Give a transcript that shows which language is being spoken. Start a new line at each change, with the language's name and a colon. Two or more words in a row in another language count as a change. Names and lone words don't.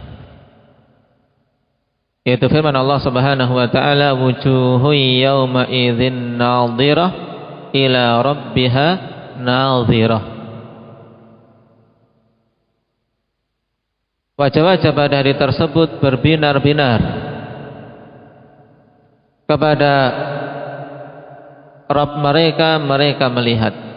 Indonesian: yaitu firman Allah
Arabic: سبحانه وتعالى، وجوه يومئذ ناضرة إلى ربها ناظرة.
Indonesian: Wajah-wajah pada hari tersebut berbinar-binar kepada Rabb mereka, mereka melihat.